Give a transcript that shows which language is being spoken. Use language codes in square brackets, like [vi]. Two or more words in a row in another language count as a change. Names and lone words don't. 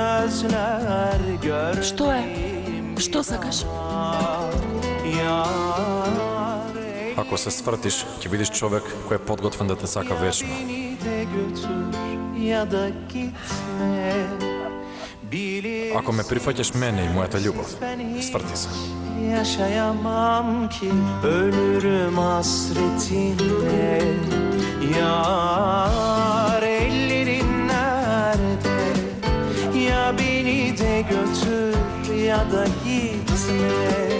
[tr] gözler [mk] Што е? Што сакаш? Ако се свртиш, ќе видиш човек кој е подготвен да те сака вечно. [tr] Beni de götür ya da gitme. [mk] Ако ме прифаќаш мене и мојата љубов, сврти се. [tr] Yaşayamam ki ölürüm hasretinle. Yar ellerin nerede? Ya beni de götür ya da gitme.